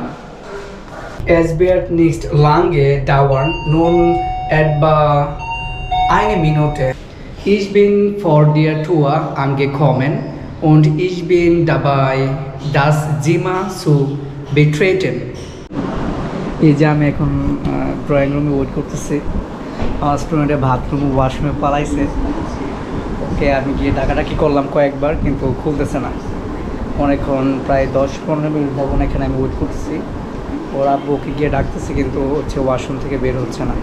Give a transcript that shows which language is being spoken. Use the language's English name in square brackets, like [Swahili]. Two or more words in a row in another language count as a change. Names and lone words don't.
[German] Es wird nicht lange dauern, nur etwa eine Minute. Ich bin vor der Tür angekommen und ich bin dabei, das Zimmer zu betreten. [Bangla] এই যে আমি এখন [English] drawing room wait [Bangla] করতেছি। আমার স্টুডেন্টে [English] bathroom washroom [Bangla] পালাইছে। ওকে আমি গিয়ে ডাকাডাকি করলাম কয়েকবার, কিন্তু খুলতেছে না। অনেকক্ষণ প্রায় 10-15 মিনিট যাবত এখানে আমি ওয়েট করতেছি। ওর আব্বু ওকে গিয়ে ডাকতেছি, কিন্তু হচ্ছে ওয়াশরুম থেকে বের হচ্ছে না।